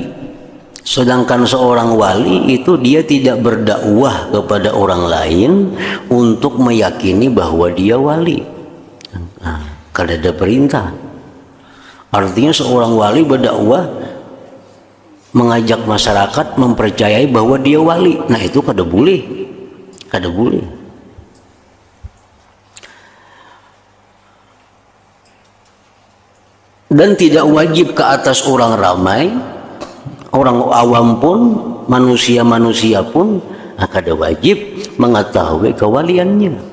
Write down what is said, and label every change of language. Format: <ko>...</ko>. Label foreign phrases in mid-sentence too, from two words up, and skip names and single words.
<id>Sedangkan seorang wali itu dia tidak berdakwah kepada orang lain untuk meyakini bahwa dia wali.</id> <bjn>Nah, kada ada perintah.</bjn> <id>Artinya seorang wali berdakwah mengajak masyarakat mempercayai bahwa dia wali.</id> <bjn>Nah, itu kada boleh. Kada boleh.</bjn> <ms>Dan tidak wajib ke atas orang ramai, orang awam pun, manusia-manusia pun kada wajib mengetahui kewaliannya.</ms>